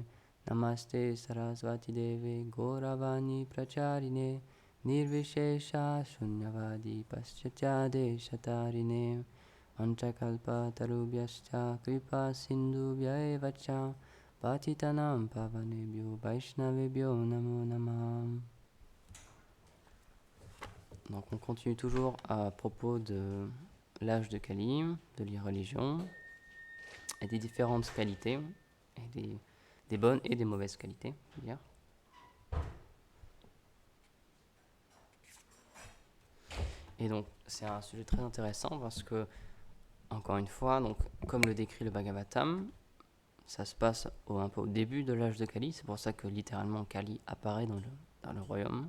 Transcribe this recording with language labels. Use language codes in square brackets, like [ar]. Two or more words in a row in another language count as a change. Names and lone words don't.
[sa] नमस्ते सरस्वति देवे गौरवाणी प्रचारिणे निर्विशेष शून्यवादि पाश्चात्य देशतारिणे अञ्चकल्प तरुभ्यश्च कृपा सिन्धुभ्य एवच पतितानां पावनेभ्यो वैष्णवेभ्यो नमो नमः. [fr] Donc on continue toujours à propos de l'âge de Kali, de l'irreligion, et des différentes qualités, et des bonnes et des mauvaises qualités, je veux dire. Et donc c'est un sujet très intéressant parce que, encore une fois, donc, comme le décrit le Bhagavatam, ça se passe un peu au début de l'âge de Kali, c'est pour ça que littéralement Kali apparaît dans le royaume.